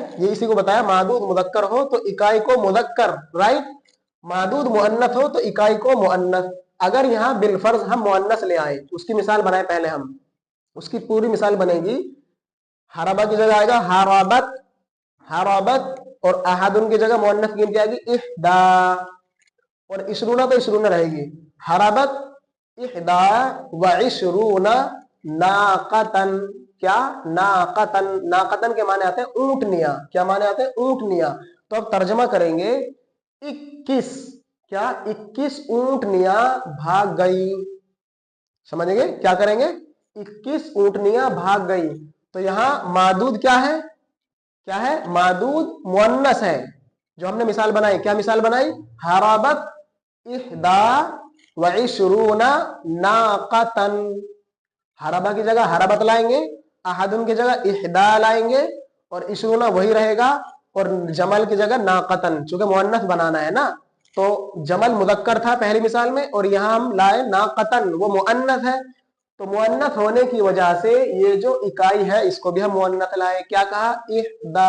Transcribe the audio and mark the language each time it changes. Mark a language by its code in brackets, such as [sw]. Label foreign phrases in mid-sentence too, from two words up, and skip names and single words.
[hi] ये इसी को बताया, मादूद मुदक्कर हो तो इकाई को मुदक्कर, राइट, मादूद मुअन्नस हो तो इकाई को मुअन्नस। अगर यहाँ बिलफर्ज हम मुअन्नस ले आए, उसकी मिसाल बनाए पहले हम, उसकी पूरी मिसाल बनेगी। हरबा की जगह आएगा हराबत, हराबत, और अहादुन की जगह मुअन्नस गिनती आएगी इहदा, और इशरूना तो इशरूना रहेगी। [ar] هربت إحدى وعشرون ناقة, [hi] क्या? नाकतन, नाकतन के माने आते हैं ऊंटनिया, क्या माने आते हैं? ऊंटनिया। तो अब तर्जमा करेंगे 21, क्या? 21 ऊंटनिया भाग गई, समझेंगे क्या करेंगे? 21 ऊंटनिया भाग गई। तो यहां मादूद क्या है? क्या है? मादूद मुअन्नस है। जो हमने मिसाल बनाई, क्या मिसाल बनाई? [ar] هربت إحدى وعشرون ناقة, [hi] हराबा की जगह हराबत लाएंगे, अहादुन की जगह इहदा लाएंगे, और इशरूना वही रहेगा, اور जमल की जगह नाकतन, चूंकि मुअन्नस बनाना है ना, तो जमल मुदक्कर था पहली मिसाल में और यहां हम लाए नाकतन, वो मुअन्नस है, तो मुअन्नस होने की वजह से ये जो इकाई है इसको भी हम मुअन्नस लाए, क्या कहा, इहदा।